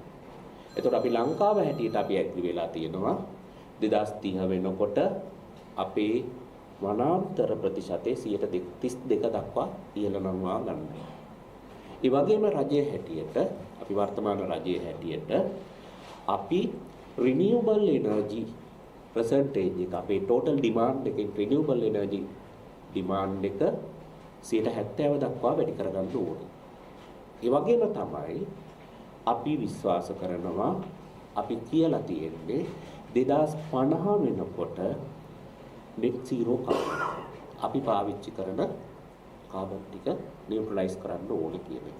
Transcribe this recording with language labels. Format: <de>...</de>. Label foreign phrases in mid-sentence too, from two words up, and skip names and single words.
<si>එතකොට අපි ලංකාව හැටියට අපි ඇග්‍රී වෙලා තියෙනවා 2030 වෙනකොට අපේ වනාන්තර ප්‍රතිශතය 32 දක්වා ඉහළ නංවා ගන්නවා. ඒ වගේම රජයේ හැටියට අපි වර්තමාන රජයේ හැටියට අපි</si> <en>renewable energy percentage</en> <si>එක අපේ</si> <en>total demand</en> <si>එකෙන්</si> <en>renewable energy demand</en> <si>එක 70% දක්වා වැඩි කරගන්න ඕනේ. ඒ වගේම තමයි අපි විශ්වාස කරනවා අපි කියලා තියෙන්නේ 2050 වෙනකොට</si> <en>net zero carbon</en> <si>අපි පාවිච්චි කරන කාබන් ටික නියුට්‍රලයිස් කරන්න ඕනේ කියන එක.</si>